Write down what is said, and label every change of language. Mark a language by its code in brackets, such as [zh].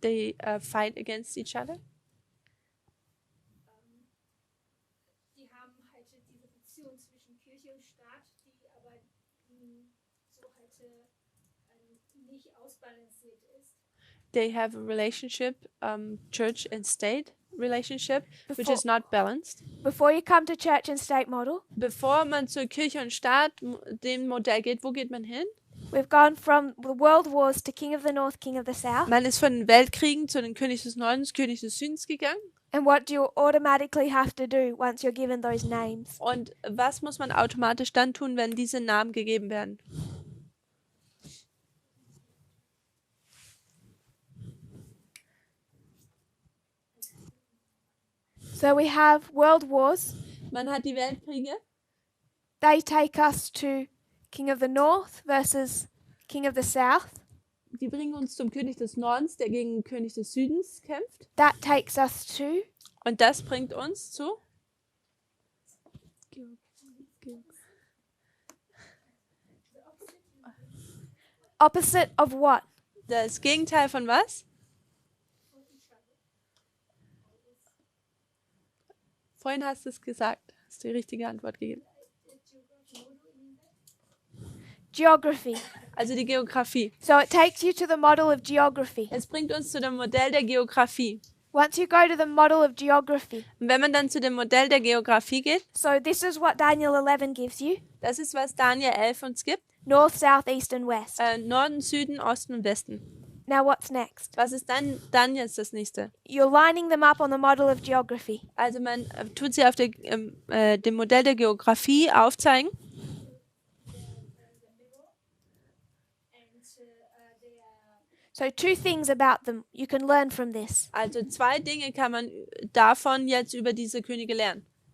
[en] They fight against each other. [de] Die haben halt diese Beziehung zwischen Kirche und Staat, die aber so halt nicht ausbalanciert ist. [en] They have a relationship, church and state relationship, which Before- is not balanced. Before you come to church and state model, [de] Bevor man zur Kirche und Staat dem Modell geht, wo geht man hin? [en] we've gone from the world wars to king of the north, king of the south. [de] Man ist von den Weltkriegen zu den König des Nordens, König des Südens gegangen. [en] And what do you automatically have to do once you're given those names? [de] Und was muss man automatisch dann tun, wenn diese Namen gegeben werden? [en] So we have world wars. [de] Man hat die Weltkriege. [en] They take us to king of the north versus king of the south. [de] Die bringen uns zum König des Nordens, der gegen den König des Südens kämpft. [en] That takes us to [de] Und das bringt uns zu [en] opposite of what? [de] das Gegenteil von was? Vorhin hast du es gesagt. Hast du die richtige Antwort gegeben. Geography. Also die Geografie. [en] So it takes you to the model of geography. [de] Es bringt uns zu dem Modell der Geografie. [en] Once you go to the model of geography, [de] Und wenn man dann zu dem Modell der Geografie geht, [en] so this is what Daniel 11 gives you: [de] das ist, was Daniel 11 uns gibt. [en] north, south, east, and west. [de] Norden, Süden, Osten und Westen. [en] Now what's next? [de] Was ist dann jetzt das nächste? [en] You're lining them up on the model of geography. [de] Also man tut sie auf dem Modell der Geografie aufzeigen. [en] So two things about them you can learn from this. [de] Also zwei Dinge kann man davon jetzt über diese Könige lernen.